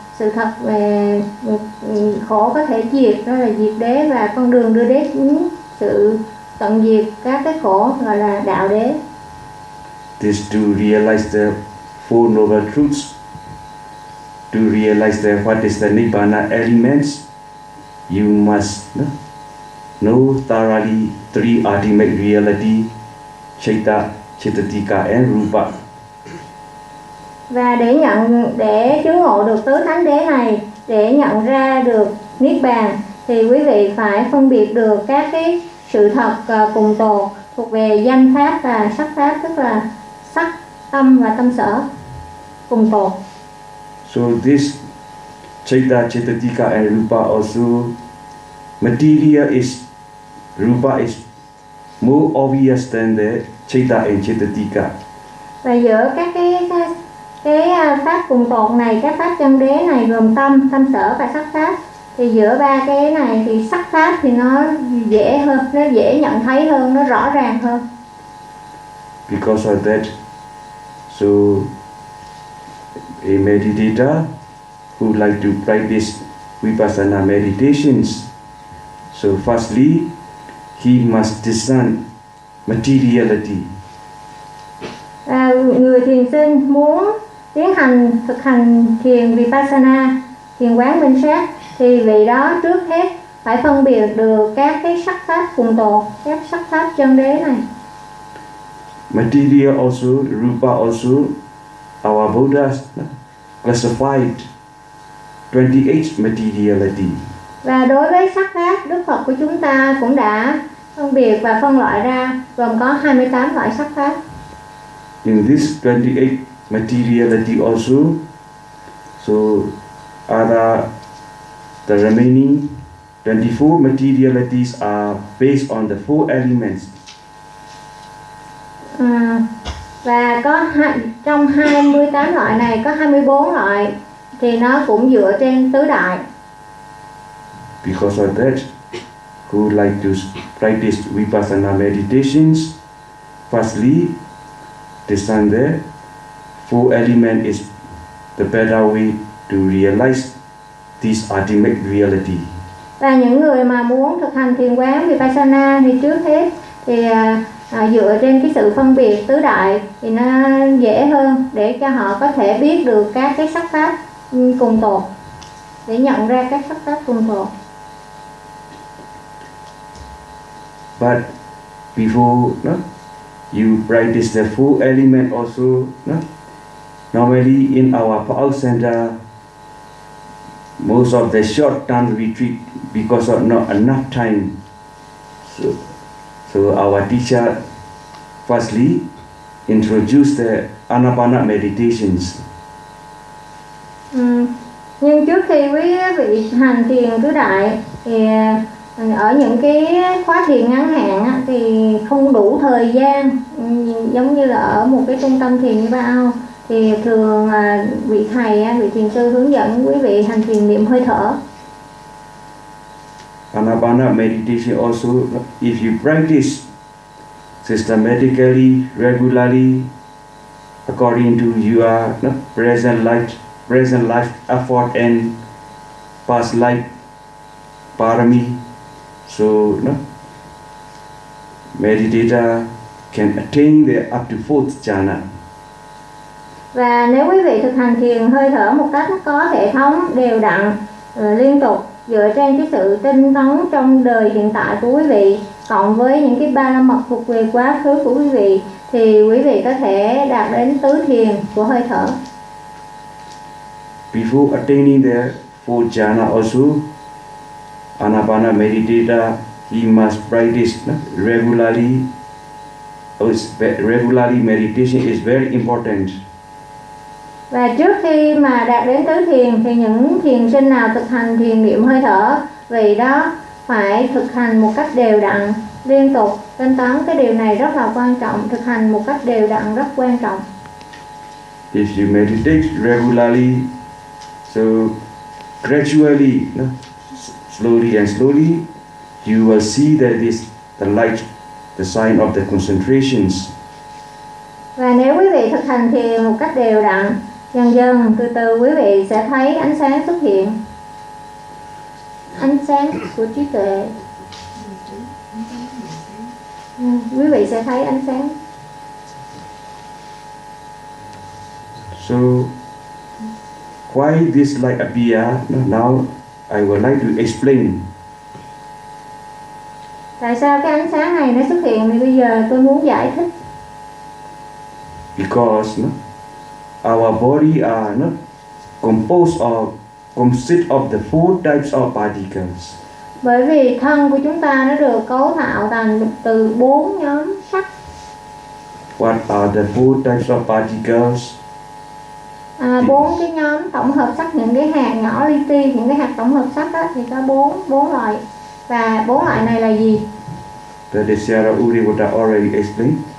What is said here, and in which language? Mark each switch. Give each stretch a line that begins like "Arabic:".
Vietnamese: sự thật về khổ có thể diệt, đó là diệt đế, và con đường đưa đế đến sự tận diệt các cái khổ gọi là đạo đế.
English: This to realize the four noble truths, to realize the what is the nibbana elements, you must know thoroughly three ultimate reality, citta, cittatika and rupa.
Vietnamese: Và để nhận, để chứng ngộ được tứ thánh đế này, để nhận ra được niết bàn, thì quý vị phải phân biệt được các cái sự thật cùng tồn thuộc về danh pháp và sắc pháp, tức là sắc, tâm và tâm sở cùng tồn.
English: So this citta, cittatika and rupa also, material is, rupa is more obvious than the citta and cittatika.
Vietnamese: Và giữa các cái pháp cùng tồn này, các pháp chân đế này gồm tâm, tâm sở và sắc pháp, thì giữa ba cái này thì sắc pháp thì nó dễ hơn, nó dễ nhận thấy hơn, nó rõ ràng hơn.
English: Because of that, so a meditator who like to practice vipassana meditations, so firstly he must discern materiality.
Vietnamese: Người thiền sinh muốn tiến hành thực hành thiền vipassana, thiền quán minh sát, thì vị đó trước hết phải phân biệt được các cái sắc pháp cùng tồn, các sắc pháp chân đế này.
English: Material also, rupa also, our Buddha classified 28 materiality.
Vietnamese: Và đối với sắc pháp, Đức Phật của chúng ta cũng đã phân biệt và phân loại ra gồm có 28 loại sắc pháp.
English: In this 28 materiality also, so other the remaining 24 materialities are based on the four elements.
Vietnamese: Và có trong 28 loại này có 24 loại thì nó cũng dựa trên tứ đại.
English: Because of that, who like to practice vipassana meditations, firstly discern the four element is the better way to realize this ultimate reality.
Vietnamese: Và những người mà muốn thực hành thiền quán vipassana thì trước hết thì dựa trên cái sự phân biệt tứ đại thì nó dễ hơn để cho họ có thể biết được các cái sắc pháp cùng tồn, để nhận ra các sắc pháp cùng tồn.
English: But before you practice the four element also, normally in our Pao center, most of the short term retreat because of not enough time, so our teacher firstly introduce the anapana meditations.
Vietnamese: Nhưng trước khi quý vị hành thiền tứ đại thì ở những cái khóa thiền ngắn hạn thì không đủ thời gian, giống như là ở một cái trung tâm thiền như bao thì thường vị thầy, vị thiền sư hướng dẫn quý vị hành thiền niệm hơi thở.
English: Anapana meditation also, if you practice systematically, regularly, according to your present life effort and past life parami, so meditator can attain the up to fourth jhana.
Vietnamese: Và nếu quý vị thực hành thiền hơi thở một cách có hệ thống, đều đặn, liên tục, dựa trên cái sự tinh tấn trong đời hiện tại của quý vị cộng với những cái ba la mật thuộc về quá khứ của quý vị, thì quý vị có thể đạt đến tứ thiền của hơi thở.
English: Before attaining the four jhana also, anapana meditator, he must practice regularly. Regularly meditation is very important.
Vietnamese: Và trước khi mà đạt đến tứ thiền thì những thiền sinh nào thực hành thiền niệm hơi thở, vì đó phải thực hành một cách đều đặn, liên tục, tinh tấn, cái điều này rất là quan trọng, thực hành một cách đều đặn rất quan trọng.
English: If you meditate regularly, so gradually, slowly and slowly, you will see that this the light, the sign of the concentrations.
Vietnamese: Và nếu quý vị thực hành thiền một cách đều đặn Dần dần, từ từ quý vị sẽ thấy ánh sáng xuất hiện. Ánh sáng của trí tuệ. Quý vị sẽ thấy ánh sáng.
English: So, why this light appear? Now, I would like to explain.
Vietnamese: Tại sao cái ánh sáng này nó xuất hiện thì bây giờ tôi muốn giải thích.
English: Because no, our body are no, composed of consist of the four types of particles.
Vietnamese: Bởi vì thân của chúng ta nó được cấu tạo thành từ bốn nhóm sắt.
English: What are the four types of particles?
Vietnamese: Bốn cái nhóm tổng hợp sắt, những cái hạt nhỏ li ti, những cái hạt tổng hợp sắt đó thì có bốn loại. Và bốn loại này là gì?
English: That is Sierra Uri would have already explained.